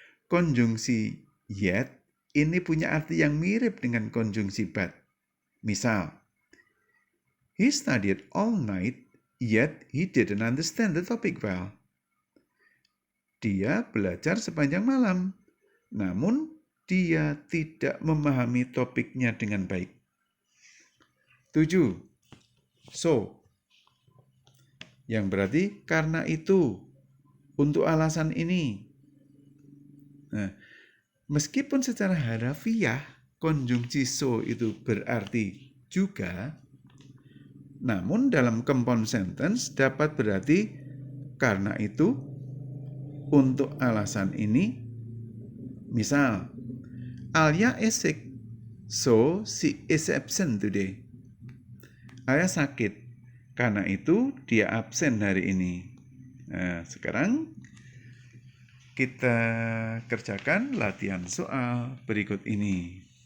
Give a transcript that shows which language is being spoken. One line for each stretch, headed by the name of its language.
Indonesian: Konjungsi yet ini punya arti yang mirip dengan konjungsi but. Misal,
English: he studied all night, yet he didn't understand the topic well.
Indonesian: Dia belajar sepanjang malam, namun dia tidak memahami topiknya dengan baik. 7. So, yang berarti karena itu, untuk alasan ini. Meskipun secara harafiah konjungsi so itu berarti juga, namun dalam compound sentence dapat berarti karena itu, untuk alasan ini. Misal,
English: Alia is sick, so she is absent today.
Indonesian: Alia sakit, karena itu dia absen hari ini. Nah, sekarang kita kerjakan latihan soal berikut ini.